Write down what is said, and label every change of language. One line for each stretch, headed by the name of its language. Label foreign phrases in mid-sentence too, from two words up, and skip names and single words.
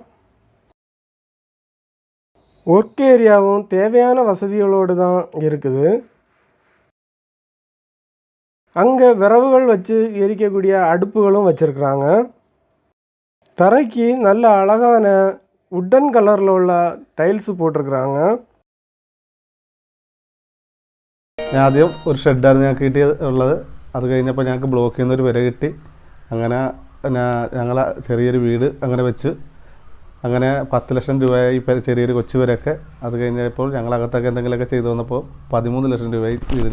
English: work areaum
Tamil: தேவையான வசதிகளோடு தான் இருக்குது. அங்கே விறகுகள் வச்சு எரிக்கக்கூடிய அடுப்புகளும் வச்சுருக்குறாங்க. தரைக்கு நல்ல அழகான
English: wooden colouril
Tamil: உள்ள டைல்ஸு போட்டிருக்குறாங்க.
Malayalam: ആദ്യം ഒരു ഷെഡാണ് ഞങ്ങൾക്ക് കിട്ടിയുള്ളത്. അത് കഴിഞ്ഞപ്പോൾ ഞങ്ങൾക്ക് ബ്ലോക്കിൽ നിന്നൊരു വില കിട്ടി. അങ്ങനെ ഞങ്ങൾ ചെറിയൊരു വീട് അങ്ങനെ വെച്ച് അങ്ങനെ 10 ലക്ഷം രൂപയായി ചെറിയൊരു കൊച്ചു വരെയൊക്കെ. അത് കഴിഞ്ഞപ്പോൾ ഞങ്ങളകത്തൊക്കെ എന്തെങ്കിലുമൊക്കെ ചെയ്തു വന്നപ്പോൾ 13 ലക്ഷം രൂപയായി വീടിന്.